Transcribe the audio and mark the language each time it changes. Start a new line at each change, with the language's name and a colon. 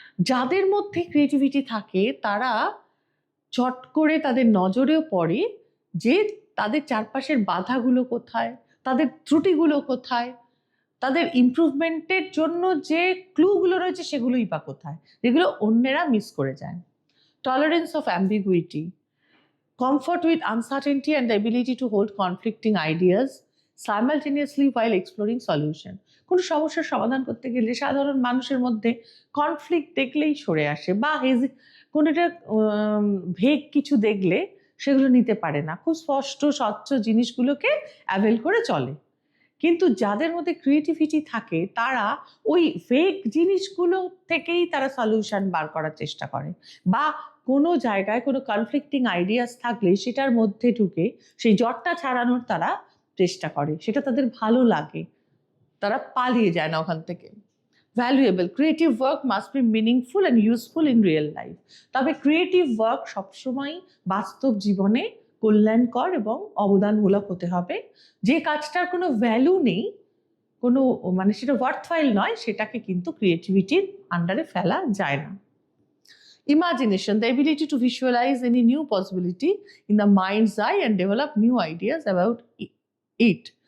Bangla: যাদের মধ্যে ক্রিয়েটিভিটি থাকে তারা চট করে তাদের নজরেও পড়ে যে তাদের চারপাশের বাধাগুলো কোথায়, তাদের ত্রুটিগুলো কোথায়, তাদের ইমপ্রুভমেন্টের জন্য যে ক্লুগুলো রয়েছে সেগুলোই বা কোথায়, যেগুলো অন্যেরা মিস করে যায়।
English: Tolerance of ambiguity, comfort with uncertainty and the ability to hold conflicting ideas simultaneously while exploring solution.
Bangla: কোনো সমস্যার সমাধান করতে গেলে সাধারণ মানুষের মধ্যে কনফ্লিক্ট দেখলেই সরে আসে, বা কোনোটা ভেগ কিছু দেখলে সেগুলো নিতে পারে না, খুব স্পষ্ট স্বচ্ছ জিনিসগুলোকে অ্যাভেল করে চলে। কিন্তু যাদের মধ্যে ক্রিয়েটিভিটি থাকে তারা ওই ফেক জিনিসগুলো থেকেই তারা সলিউশন বার করার চেষ্টা করে, বা কোনো জায়গায় কোনো কনফ্লিক্টিং আইডিয়াস থাকলে সেটার মধ্যে ঢুকে সেই জটটা ছাড়ানোর তারা চেষ্টা করে, সেটা তাদের ভালো লাগে, তারা পালিয়ে যায় না ওখান থেকে।
English: Valuable, creative work must be meaningful and useful in real life.
Bangla: তবে ক্রিয়েটিভ ওয়ার্ক সবসময় বাস্তব জীবনে কল্যাণকর এবং অবদানমূলক হতে হবে। যে কাজটার কোনো ভ্যালু নেই, কোনো মানে সেটা ওয়ার্থওয়াইল নয়, সেটাকে কিন্তু ক্রিয়েটিভিটির আন্ডারে ফেলা যায় না।
English: Imagination, the ability to visualize any new possibility in the mind's eye and develop new ideas about it.